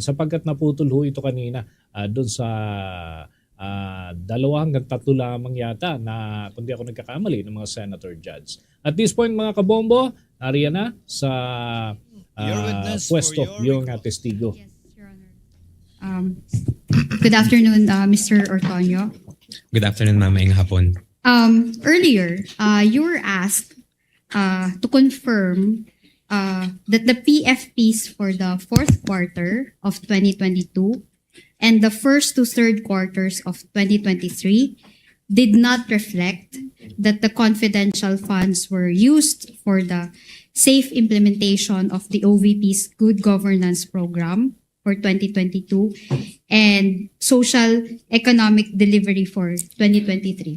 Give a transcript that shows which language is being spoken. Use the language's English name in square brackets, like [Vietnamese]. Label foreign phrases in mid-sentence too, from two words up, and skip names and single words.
[Filipino] Sapagkat naputol ho ito kanina doon sa 2 hanggang 3 lamang yata na kundi ako nagkakamali ng mga [English] senator judge. [Filipino] At this point mga kabombo, nariyan na sa pwesto yung testigo. [English] Yes, Your Honor. Good afternoon, Mr. Ortonio. Good afternoon, ma'am. [Hiligaynon] Maayong hapon. [English] Earlier, you were asked to confirm that the PFPs for the fourth quarter of 2022 and the first to third quarters of 2023 did not reflect that the confidential funds were used for the safe implementation of the OVP's Good Governance Program for 2022 and social economic delivery for 2023.